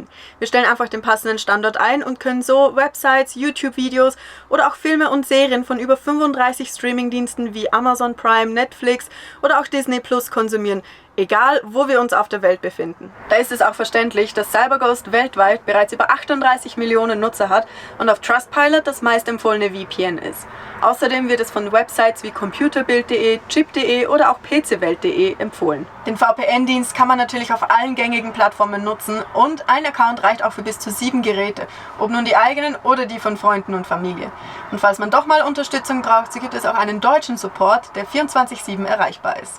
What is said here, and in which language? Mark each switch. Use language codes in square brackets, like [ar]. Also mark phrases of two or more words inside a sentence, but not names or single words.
[de] Wir stellen einfach den passenden Standort ein und können so Websites, YouTube-Videos oder auch Filme und Serien von über 35 Streamingdiensten wie Amazon Prime, Netflix oder auch Disney Plus konsumieren, egal wo wir uns auf der Welt befinden. Da ist es auch verständlich, dass CyberGhost weltweit bereits über 38 Millionen Nutzer hat und auf Trustpilot das meistempfohlene VPN ist. Außerdem wird es von Websites wie computerbild.de, chip.de oder auch pcwelt.de empfohlen. Den VPN-Dienst kann man natürlich auf allen gängigen Plattformen nutzen und ein Account reicht auch für bis zu 7 Geräte, ob nun die eigenen oder die von Freunden und Familie. Und falls man doch mal Unterstützung braucht, so gibt es auch einen deutschen Support, der 24/7 erreichbar ist.